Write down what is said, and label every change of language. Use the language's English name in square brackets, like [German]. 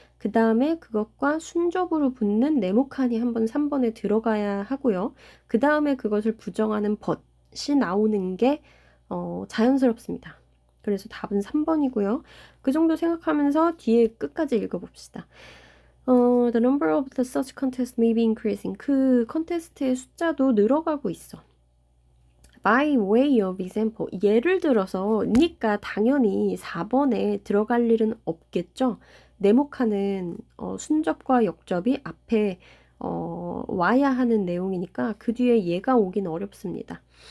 [Korean] 그 다음에 그것과 순접으로 붙는 네모칸이 한번 3번에 들어가야 하고요. 그 다음에 그것을 부정하는 but이 나오는 게 자연스럽습니다. 그래서 답은 3번이고요. 그 정도 생각하면서 뒤에 끝까지 읽어봅시다. [English] The number of the such contest may be increasing. [Korean] 그 컨테스트의 숫자도 늘어가고 있어. [English] By way of example. [Korean] 예를 들어서 니까 당연히 4번에 들어갈 일은 없겠죠. 네모칸은 순접과 역접이 앞에 와야 하는 내용이니까 그 뒤에 얘가 오긴 어렵습니다.